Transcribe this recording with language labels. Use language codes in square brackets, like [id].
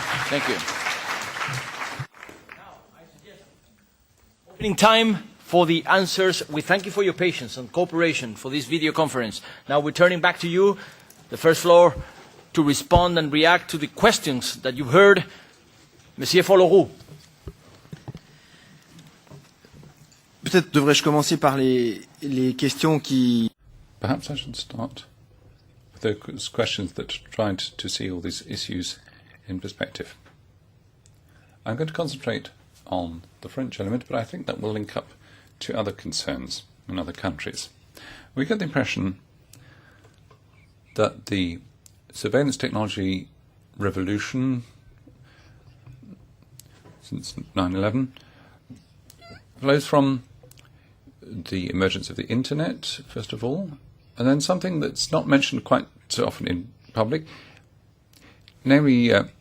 [en] Thank you. Now, I suggest opening time for the answers. We thank you for your patience and cooperation for this video conference. Now we're turning back to you, the first floor, to respond and react to the questions that you've heard. Monsieur Folleroux. [fr] Peut-être devrais-je commencer par les questions qui... [en] Perhaps I should start with those questions that tried to see all these issues in perspective. I'm going to concentrate on the French element, but I think that will link up to other concerns in other countries. We get the impression that the surveillance technology revolution since 9/11 flows from the emergence of the internet, first of all, and then something that's not mentioned quite so often in public, namely